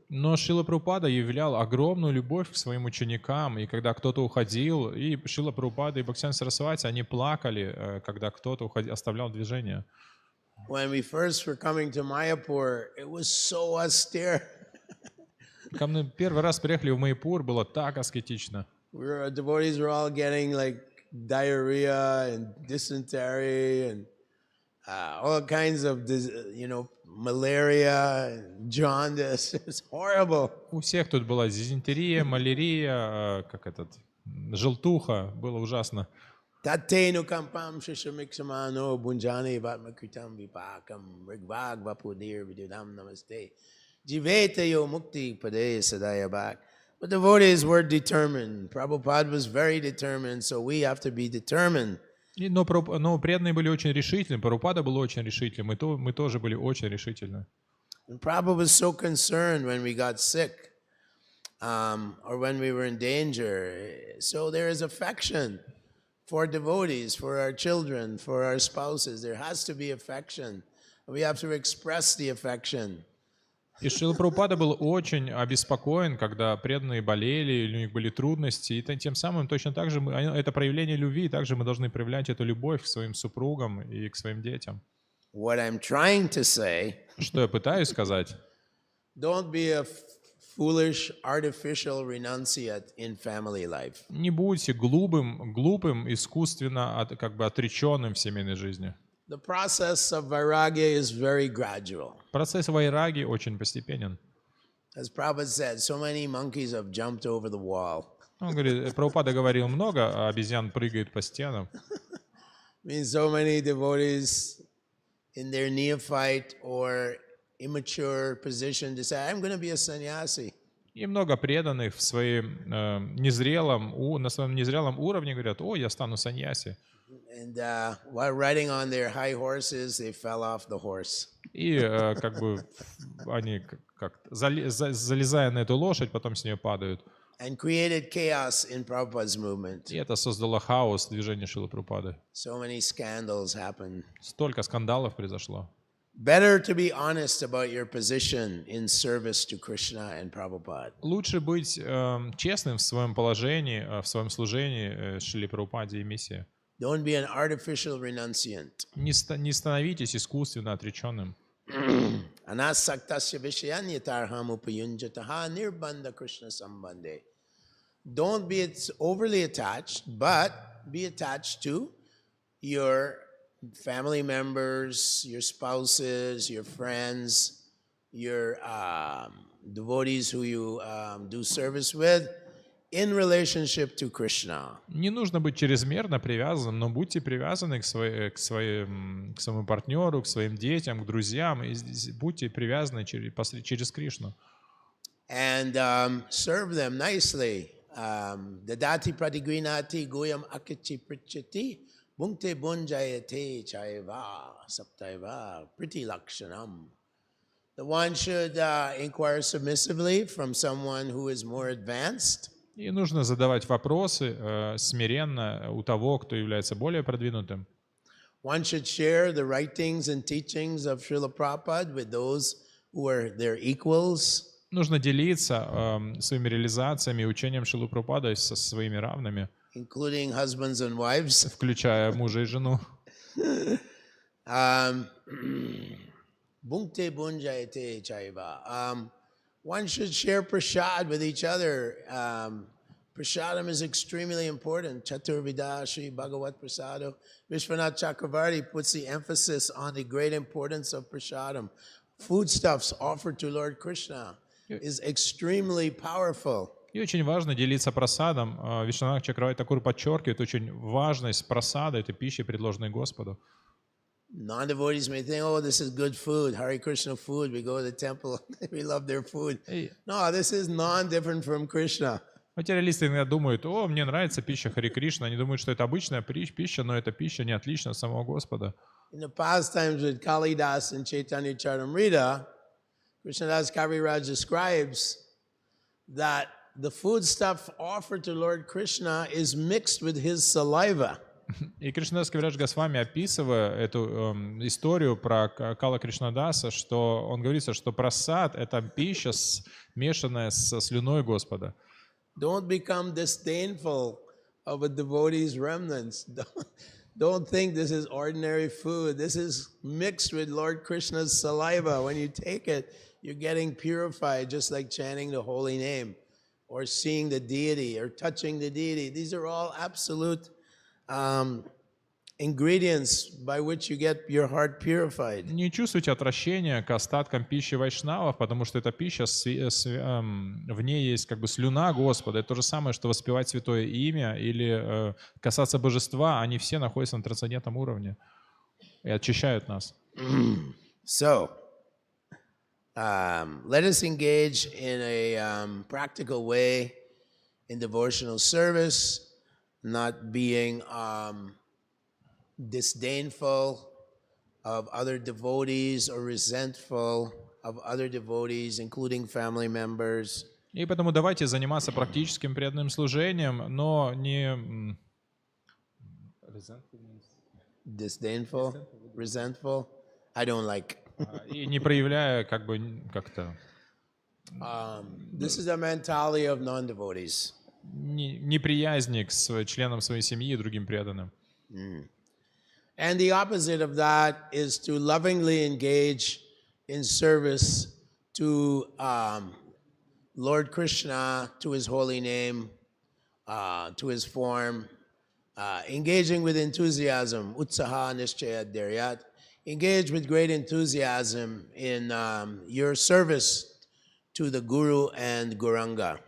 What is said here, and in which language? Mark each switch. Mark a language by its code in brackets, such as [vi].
[ru] Но Шрила Прабхупада являл огромную любовь к своим ученикам, и когда кто-то уходил, и Шрила Прабхупада и Бхактисиддханта Сарасвати, они плакали, когда кто-то оставлял движение. [en] When we first were coming to Mayapur, it was so austere. [ru] Когда мы первый раз приехали в Маяпур, было так аскетично. [en] Devotees were all getting like diarrhea and dysentery and all kinds of, malaria, jaundice. It's horrible. [ru] У всех тут была дизентерия, малярия, желтуха, было ужасно. [sa] Tatenu kampam shishamiksamano bunjani vatmakritam vipakam rigvag vapudir vidudam namaste jivetayo mukti pade sadaya bak. [en] But the devotees were determined. Prabhupada was very determined, so we have to be determined. [ru] Но преданные были очень решительны, Прабхупада был очень решительным, мы тоже были очень решительны. [en] And Prabhupada was so concerned when we got sick or when we were in danger. So there is affection for devotees, for our children, for our spouses. There has to be affection. We have to express the affection. [ru] И Шрила Прабхупада был очень обеспокоен, когда преданные болели, или у них были трудности, и тем самым точно так же это проявление любви, и также мы должны проявлять эту любовь к своим супругам и к своим детям. [en] What I'm trying to say, [ru] что я пытаюсь сказать? [en] Don't be a foolish, artificial renunciate in family life. [ru] Не будьте глупым, искусственно отреченным в семейной жизни. [en] The process of vairagya is very gradual. [ru] Процесс вайраги очень постепенен. [en] As Prabhupada said, so many monkeys have jumped over the wall. [ru] Он говорит, Прабхупада говорил много, а обезьян прыгает по стенам. [en] Means so many devotees in their neophyte or immature position decide, I'm going to be a sannyasi. [ru] И много преданных в своем незрелом уровне говорят: о, я стану саньяси. [en] And while riding on their high horses, they fell off the horse. [ru] И они залезая на эту лошадь, потом с нее падают. [en] And created chaos in Prabhupada's movement. [ru] И это создало хаос в движении Шрилы Прабхупады. [en] So many scandals happened. [ru] Столько скандалов произошло. [en] Better to be honest about your position in service to Krishna and Prabhupada. [ru] Лучше быть честным в своем положении, в своем служении Шриле Прабхупаде и миссии. [en] Don't be an artificial renunciant. [ru] Не становитесь искусственно отреченным. [sa] Anasaktasya vishayanyatarham upayunjataha nirbandha Krishna sambandhe. [en] don't be overly attached, but be attached to your family members, your spouses, your friends, your devotees who you do service with in relationship to Krishna. [ru] Не нужно быть чрезмерно привязанным, но будьте привязаны к своему партнеру, к своим детям, к друзьям, и будьте привязаны через Кришну. [en] And serve them nicely. [sa] Dadati pratigrinati goyam akichi prichati bhungte bunjayate chaiva saptaiva priti lakshanam. [en] The one should inquire submissively from someone who is more advanced. [ru] И нужно задавать вопросы смиренно у того, кто является более продвинутым. [en] One should share the writings and teachings of Srila Prabhupada with those who are their equals. [ru] Нужно делиться своими реализациями и учением Шрилы Прабхупады со своими равными, [en] Including husbands and wives. [ru] включая мужа и жену. [sa] Bhungte bunjayate chaiva. [en] One should share prasad with each other. Prasadam is extremely important. [sa] Chaturvida Shri Bhagavat Prasado. [en] Vishwanath Chakravarti puts the emphasis on the great importance of prasadam. Foodstuffs offered to Lord Krishna is extremely powerful. [ru] И очень важно делиться прасадом. Вишванатх Чакраварти Такур подчеркивает очень важность прасада, этой пищи, предложенной Господу. [en] Non-devotees may think, oh, this is good food, Hare Krishna food. We go to the temple, we love their food. No, this is non-different from Krishna. [ru] Материалисты иногда думают, о, мне нравится пища Хари Кришна. Они думают, что это обычная пища, но эта пища не отлична от самого Господа. [en] In the past times with Kalidas and Chaitanya Charitamrita, Krishnadas Kaviraj describes that the food stuff offered to Lord Krishna is mixed with his saliva. [ru] И Кришнадас Кавирадж Госвами, описывая эту историю про Кала Кришнадаса, что он говорится, что прасад — это пища, смешанная со слюной Господа. [en] Don't become disdainful of a devotee's remnants. Don't think this is ordinary food. This is mixed with Lord Krishna's saliva. When you take it, you're getting purified, just like chanting the holy name or seeing the deity or touching the deity. These are all absolute ingredients by which you get your heart purified. [ru] Не чувствуйте отвращения к остаткам пищи вайшнавов, потому что эта пища, в ней есть как бы слюна Господа. Это то же самое, что воспевать святое имя или касаться божества. Они все находятся на трансцендентном уровне и очищают нас. [en] So, let us engage in a practical way in devotional service, not being disdainful of other devotees or resentful of other devotees, including family members. [ru] И поэтому давайте заниматься практическим преданным служением, но не... [en] Disdainful, resentful, I don't like. [ru] И не проявляя как бы как-то... [en] This is the mentality of non-devotees. [ru] неприязни к членам своей семьи и другим преданным. [en] And the opposite of that is to lovingly engage in service to Lord Krishna, to his holy name, to his form, engaging with enthusiasm, [sa] utsaha nishchaya dharyat, [en] engage with great enthusiasm in your service to the Guru and Gauranga.